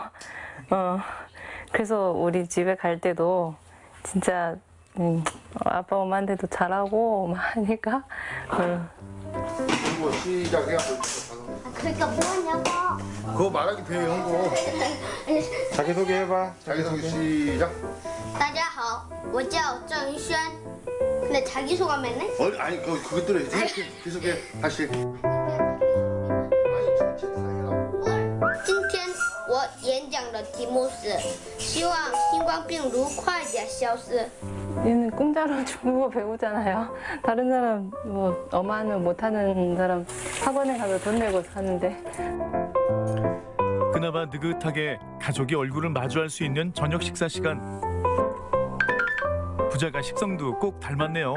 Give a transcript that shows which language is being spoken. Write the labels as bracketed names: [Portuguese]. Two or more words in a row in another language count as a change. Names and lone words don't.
[Korean] 그래서 우리 집에 갈 때도 진짜 아빠 엄마한테도 잘하고 막 하니까. 시작해. 그러니까 뭐하냐고. 그거 말하기 배워 형고. 자기소개 해봐. 자기소개 시작. [Chinese] 大家好，我叫郑轩. [Korean] 근데 자기 소감에는? 아니 그것대로 해야지. 계속해 다시. [Chinese] 今天我演讲的题目是希望新冠病毒快点消失. [Korean] 얘는 공짜로 중국어 배우잖아요. 다른 사람 뭐 엄마는 못하는 사람 학원에 가서 돈 내고 사는데. 그나마 느긋하게 가족이 얼굴을 마주할 수 있는 저녁 식사 시간. 부자가 식성도 꼭 닮았네요.